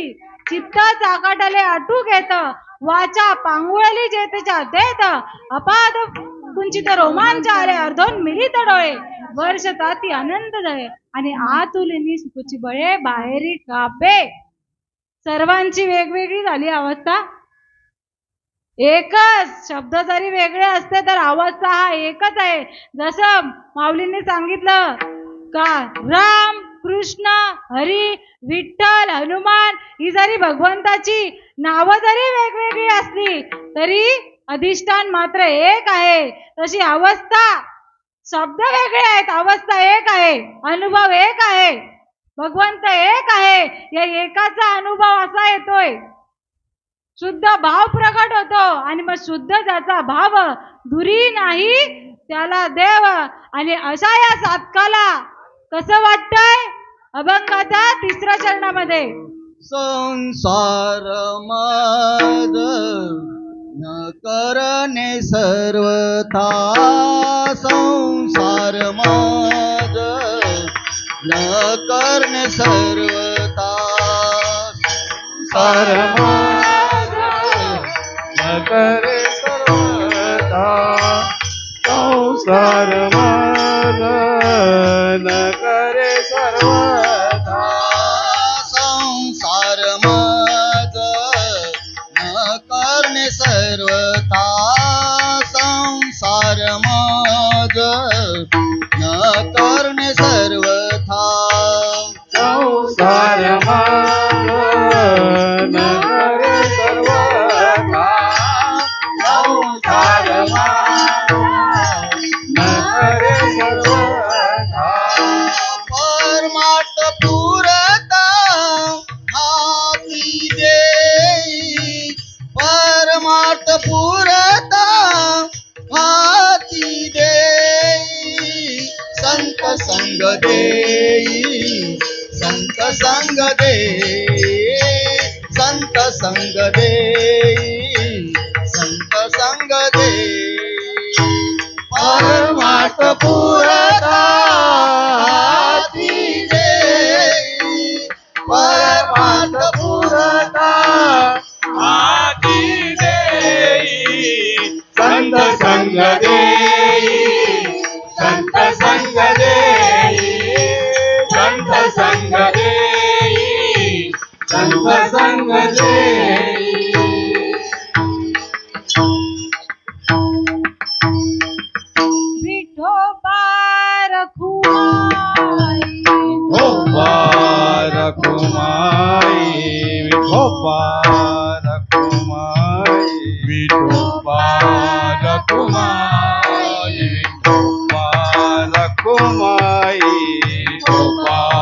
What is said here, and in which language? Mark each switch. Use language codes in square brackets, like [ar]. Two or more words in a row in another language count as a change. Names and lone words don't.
[mr] चित्त चाकाटले आटू घेत वाचा पांगुळली जेतेच्या देत अपाद कुंचित रोमांच आले अर्धोन मिलित डोळे वर्ष ताती आनंद झाले आणि आतुलिनी सुखची बळे बाहेरी कापे. सर्वांची वेगवेगळी झाली अवस्था. एकच शब्द जरी वेगळे असते तर अवस्था हा एकच आहे. जसं माऊलींनी सांगितलं का राम कृष्ण हरी विठ्ठल हनुमान ही जरी भगवंताची नावं जरी वेगवेगळी असली तरी अधिष्ठान मात्र एक आहे. तशी अवस्था शब्द वेगळे आहेत अवस्था एक आहे अनुभव एक आहे भगवंत एक आहे. या एकाचा अनुभव असा येतोय शुद्ध भाव प्रकट होतो आणि मग शुद्ध ज्याचा भाव दुरी नाही त्याला देव. आणि अशा या साधकाला कसं वाटतंय अभंगाचा 3ऱ्या चरणामध्ये संसार मद न करणे सर्वथा संसार मद न करणे सर्वथा संसार न करे सर्वथा संसार मन न करे सर्वथा संसार मद न करणे सर्वथा संसार मद न करणे सर्वथा संसार मन न करे सर्वथा संसार मन न करे सर्वथा परमार्थ पुरता हाती देई परमार्थ पुरता हाती देई संत संग देई संत संग देई संत संग देई संत संग देई परमार्थ पुरता हाती देई परमार्थ पुरता आदी देई संत संग देई संत संग देई संत संग देई संत संग देई. विठोबा रखुमाई विठोबा रखुमाई विठोबा रखुमाई विठोबा रखुमाई विठोबा रखुमाई विठोबा